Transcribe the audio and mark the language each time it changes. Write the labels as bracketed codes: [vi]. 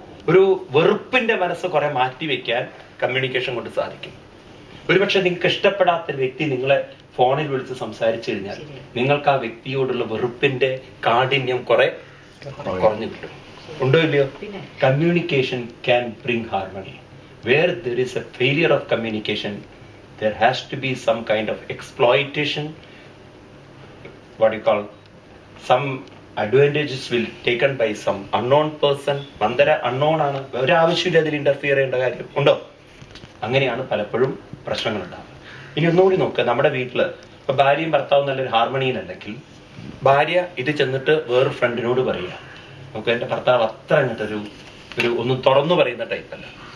[ml] ഒരു വെറുപ്പിന്റെ മനസ്സ് കുറെ മാറ്റി വെക്കാൻ കമ്മ്യൂണിക്കേഷൻ കൊണ്ട് സാധിക്കും. ഒരുപക്ഷെ നിങ്ങൾക്ക് ഇഷ്ടപ്പെടാത്ത ഒരു വ്യക്തി നിങ്ങളെ ഫോണിൽ വിളിച്ച് സംസാരിച്ചു കഴിഞ്ഞാൽ നിങ്ങൾക്ക് ആ വ്യക്തിയോടുള്ള വെറുപ്പിന്റെ കാഠിന്യം കുറെ കുറഞ്ഞു കിട്ടും. ഉണ്ടോ ഇല്ലയോ? [en] Communication can bring harmony. Where there is a failure of communication, there has to be some kind of exploitation, what you call, some advantages will taken by some unknown person. [ml] Manthara unknown ആണ്, ഒരു ആവശ്യമില്ല അതിൽ interfere ചെയ്യേണ്ട കാര്യം ഉണ്ടോ? അങ്ങനെയാണ് പലപ്പോഴും പ്രശ്നങ്ങൾ ഉണ്ടാകുന്നത്. ഇനി ഒന്നുകൂടി നോക്കുക, നമ്മുടെ വീട്ടില് ഇപ്പൊ ഭാര്യയും ഭർത്താവും നല്ലൊരു ഹാർമണിയിലല്ലെങ്കിൽ ഭാര്യ ഇത് ചെന്നിട്ട് വേറൊരു ഫ്രണ്ടിനോട് പറയുക, നമുക്ക് എന്റെ ഭർത്താവ് അത്ര അങ്ങോട്ട് ഒരു ഒന്നും തുറന്നു പറയുന്ന ടൈപ്പല്ല.